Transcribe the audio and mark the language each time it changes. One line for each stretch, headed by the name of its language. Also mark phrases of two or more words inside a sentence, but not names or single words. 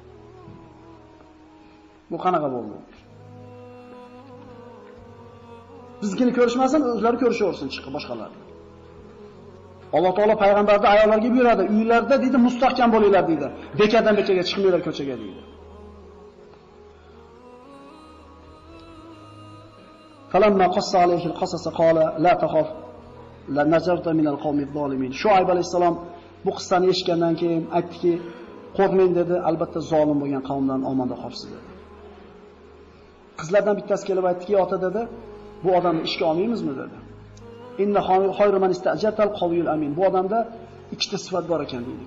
Uzbek: Bu qanaqa bo'ldi? Bizgini ko'rishmasin, o'zlari ko'rishaversin chiqib boshqalar. Alloh taolo payg'ambarda ayollarga buyuradi, uylarda deydi, mustahkam bo'linglar deydi. Bekadan bekaga chiqmanglar ko'chaga deydi.
Arabic: فلما قص عليه القصص قال لا تخف لا نظرت من القوم الظالمين.
Uzbek: Shuayb alayhisalom bu qissani eshitgandan keyin aytdiki, qo'rqmang dedi, albatta zolim bo'lgan qavmdan omonda qolibsiz dedi. Qizlardan bittasi kelib aytdiki, ota dedi, bu odamni ishga olmaymizmi dedi.
Arabic: إن خير من استأجرت القوي الأمين.
Uzbek: Bu odamda ikkita sifat bor ekan deydi.